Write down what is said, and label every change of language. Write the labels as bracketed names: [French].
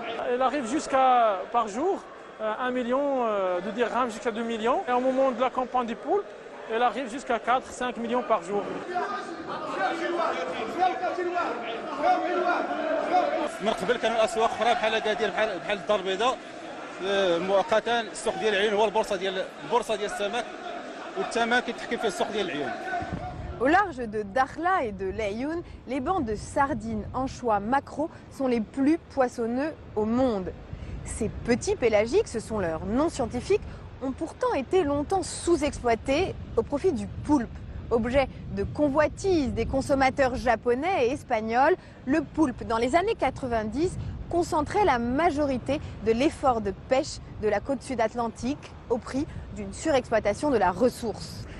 [French] Elle arrive jusqu'à, par jour, 1 million de dirhams jusqu'à 2 millions. Et au moment de la campagne du poule, elle arrive jusqu'à 4-5 millions par jour. [Arabic] من قبل كانوا اسواق اخرى بحال اكادير بحال الدار البيضاء مؤقتا السوق ديال العيون هو البورصه ديال السمك والثمن كيتحكم فيه السوق ديال العيون. [French] Au large de Dakhla et de Laayoune, les bancs de sardines, anchois, maquereaux sont les plus poissonneux au monde. Ces petits pélagiques, ce sont leurs noms scientifiques, ont pourtant été longtemps sous-exploités au profit du poulpe. Objet de convoitise des consommateurs japonais et espagnols, le poulpe, dans les années 90, concentrait la majorité de l'effort de pêche de la côte sud-atlantique au prix d'une surexploitation de la ressource.